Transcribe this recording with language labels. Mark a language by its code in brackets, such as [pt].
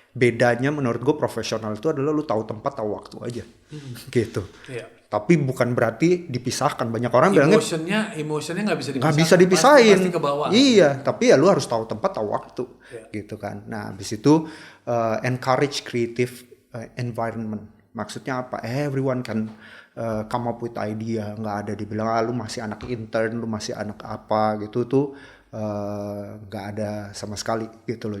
[id] Bedanya menurut gue profesional itu adalah lu tahu tempat, tahu waktu aja, gitu. Tapi bukan berarti dipisahkan. Banyak orang bilangnya emotionnya nggak bisa dipisahin. Nggak bisa dipisahin. Pasti ke bawah. Iya, tapi ya lu harus tahu tempat, tahu waktu, gitu kan. Nah, habis itu [en] encourage creative environment. [id] Maksudnya apa? [en] Everyone can come up with idea. [id] Nggak ada dibilang lu masih anak intern, lu masih anak apa gitu tuh, nggak ada sama sekali gitu loh.